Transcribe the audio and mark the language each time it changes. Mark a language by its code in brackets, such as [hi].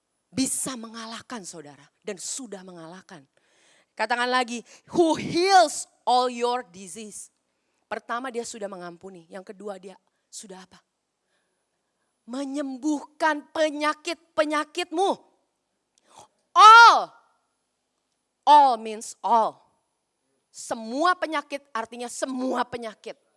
[id] Bisa mengalahkan saudara dan sudah mengalahkan. Katakan lagi, [en] who heals all your disease. [id] Pertama dia sudah mengampuni, yang kedua dia sudah apa? Menyembuhkan penyakit-penyakitmu. [en] All means all. [id] Semua penyakit artinya semua penyakit.